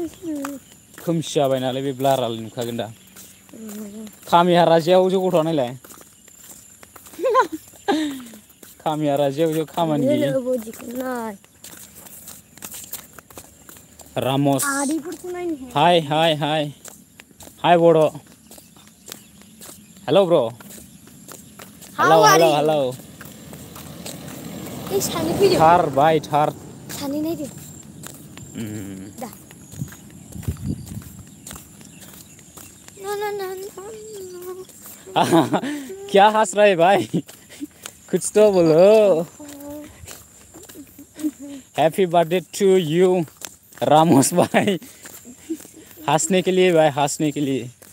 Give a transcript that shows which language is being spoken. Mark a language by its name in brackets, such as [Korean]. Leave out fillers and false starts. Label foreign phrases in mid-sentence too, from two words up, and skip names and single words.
[Bodo] खोमसि जाबाय नालाय बे ब्लारालाय नुखागोन दा खामिहारा जेव जेव गथ'आ नायलाय खामिहारा जेव जेव खामानि गैयै रामस हाय हाय हाय हाय बड' हेलौ ब्र हेलौ हेलौ हेलौ थार बाय थार सानै नायदो दा [Hindi] क्या हंस रहे भाई कुछ तो बोलो [English] happy birthday to you [Hindi] रामोस भाई हंसने के लिए भाई हंसने के लिए